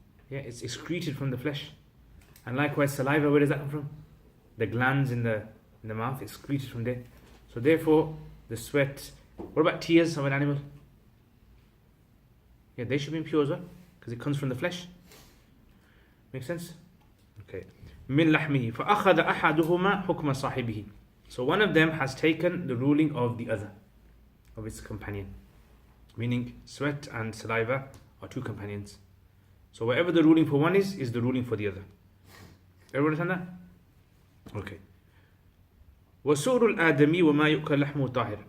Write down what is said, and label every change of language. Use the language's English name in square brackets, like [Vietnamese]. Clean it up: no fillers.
[English] Yeah, it's excreted from the flesh. And likewise saliva, where does that come from? The glands in the mouth, excreted from there. So therefore, the sweat. What about tears of an animal? Yeah, they should be impure as well, because it comes from the flesh. Make sense? Okay. [Arabic] من لحمه فأخذ أحدهما حكم صاحبه. [English] So one of them has taken the ruling of the other, of its companion. Meaning sweat and saliva are two companions. So whatever the ruling for one is the ruling for the other. Everyone understand that? Okay. [Arabic] وَسُؤْرُ الْآدَمِ وَمَا يُؤْكَلْ لَحْمُهُ طَاهِرٌ.